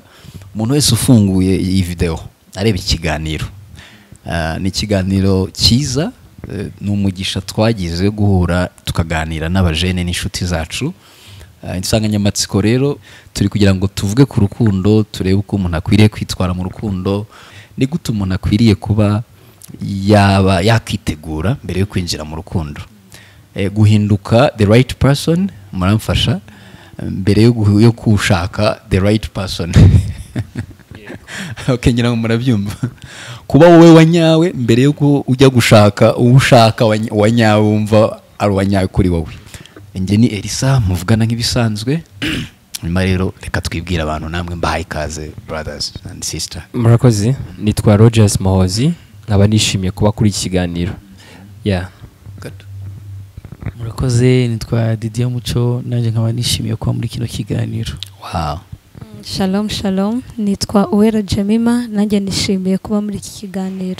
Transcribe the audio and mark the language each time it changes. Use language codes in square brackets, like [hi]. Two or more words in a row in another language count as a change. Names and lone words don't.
[rw] Umuntu wese ufunguye iyi video areba ikiganiro, ni ikiganiro cyiza, ni umugisha twagize guhura tukaganira n'abajene n'inshuti zacu. Insanganyamatsiko rero turi kugira ngo tuvuge ku rukundo, turebe uko umuntu akwiriye kwitwara mu rukundo, ni gute umuntu akwiriye kuba yaba yakitegura mbere yo kwinjira mu rukundo, guhinduka [en] the right person. [rw] Muramfasha mbere yo kushaka [en] the right person. [rw] Okay, ngira ngo murabyumva. Kuba wowe wanyawe mbere yo ujya gushaka ushaka wanyawe, wumva ari wanyawe kuri wowe. Nge ni Elisa, muvugana nk'ibisanzwe. Nyuma rero reka twibwira abantu, namwe mbahaye ikaze [en] brothers and sister. [rw] Murakoze, nitwa Rogers Mohozi, nkaba nishimiye kuba kuri iki kiganiro. Murakoze, nitwa Didier Muco, nanjye nkaba nishimiye kuba muri kino kiganiro. Wow. Shalom, nitwa Uwera Jemima, nanjye nishimiye kuba muri iki kiganiro.